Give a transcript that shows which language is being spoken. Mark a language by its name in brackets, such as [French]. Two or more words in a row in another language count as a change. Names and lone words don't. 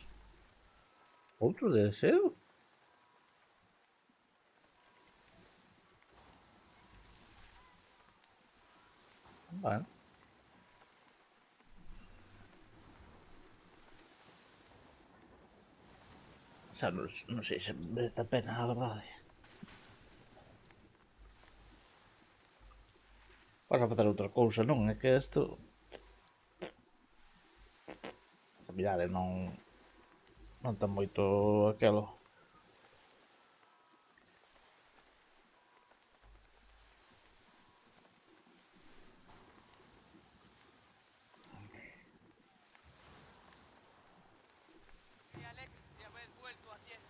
[Spanish] ¿Otro deseo? Bueno. O sea, no sé si merece la pena, la verdad. [Galician] Vas a facer outra cousa, non? É que isto... Mirade, non ten moito aquelo. [Spanish] Me alegro de haber vuelto a tierra.